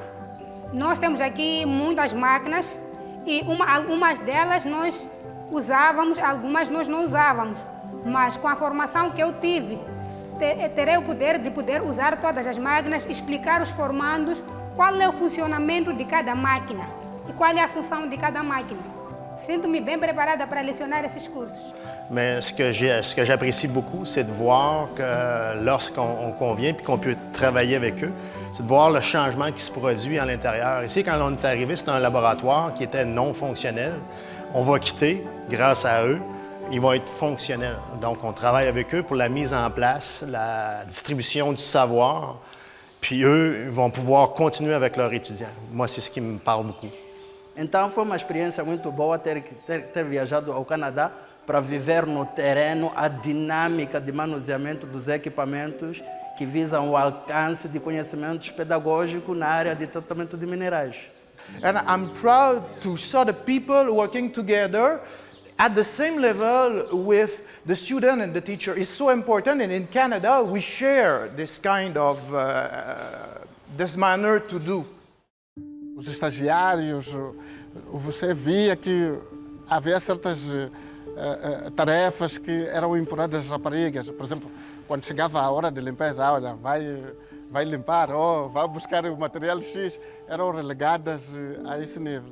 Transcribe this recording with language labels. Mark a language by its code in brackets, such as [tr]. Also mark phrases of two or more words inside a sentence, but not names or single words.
[pt] Nós temos aqui muitas máquinas e algumas delas nós usávamos, algumas nós não usávamos. Mas com a formação que eu tive, terei o poder de poder usar todas as máquinas, explicar aos formandos qual é o funcionamento de cada máquina e qual é a função de cada máquina. Sinto-me bem preparada para lecionar esses cursos. [fr] Mais ce que j'apprécie beaucoup, c'est de voir que lorsqu'on vient et qu'on peut travailler avec eux, c'est de voir le changement qui se produit à l'intérieur. Ici, quand on est arrivé, c'était un laboratoire qui était non fonctionnel. On va quitter, grâce à eux, ils vont être fonctionnels. Donc, on travaille avec eux pour la mise en place, la distribution du savoir, puis eux vont pouvoir continuer avec leurs étudiants. Moi, c'est ce qui me parle beaucoup. [pt] Então, foi uma experiência muito boa ter viajado ao Canadá para viver no terreno a dinâmica de manuseamento dos equipamentos que visam o alcance de conhecimentos pedagógicos na área de tratamento de minerais. [en] And I'm proud to see the people working together at the same level with the student and the teacher. It's so important, and in Canada we share this kind of this manner to do. [pt] Os estagiários, você via que havia certas tarefas que eram empurradas às raparigas. Por exemplo, quando chegava a hora de limpeza, olha, vai limpar, ou vai buscar o material X, eram relegadas a esse nível.